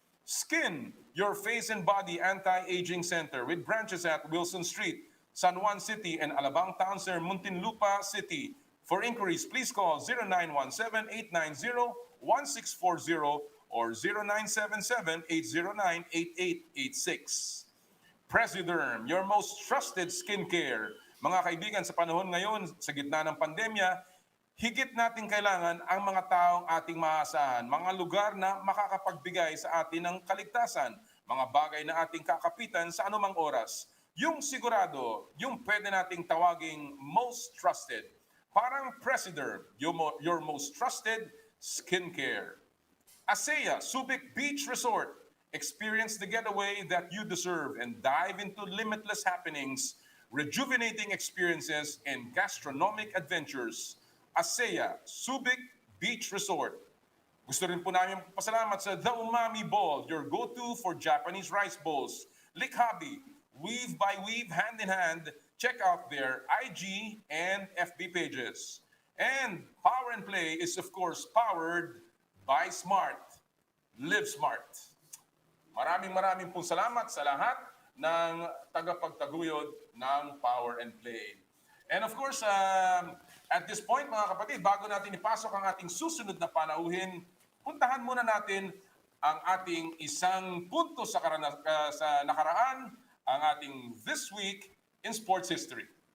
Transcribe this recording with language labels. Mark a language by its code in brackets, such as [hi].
[en] Skin, your face and body anti-aging center with branches at Wilson Street, San Juan City, and Alabang Town Center, Muntinlupa City. For inquiries, please call 0917-890-1640 or 0977-809-8886. Presiderm, your most trusted skincare. [tl] Mga kaibigan, sa panahon ngayon, sa gitna ng pandemya, higit nating kailangan ang mga taong ating maasahan, mga lugar na makakapagbigay sa atin ng kaligtasan, mga bagay na ating kakapitan sa anumang oras. Yung sigurado, yung pwede nating tawaging [en] most trusted. Parang Presiderm, your most trusted skincare. ASEA Subic Beach Resort. Experience the getaway that you deserve and dive into limitless happenings, rejuvenating experiences, and gastronomic adventures. ASEA Subic Beach Resort. [tl] Gusto rin po namin pasalamat sa [en] The Umami Bowl, your go-to for Japanese rice bowls. Likhabi, weave by weave, hand in hand. Check out their IG and FB pages. And Power and Play is of course powered by Smart. Live Smart. [tl] Maraming pong salamat sa lahat ng tagapagtaguyod ng Power and Play. [en] And of course, at this point, [tl] mga kapatid, bago natin ipasok ang ating susunod na panauhin, puntahan muna natin ang ating isang punto sa nakaraan, ang ating This Week in Sports History.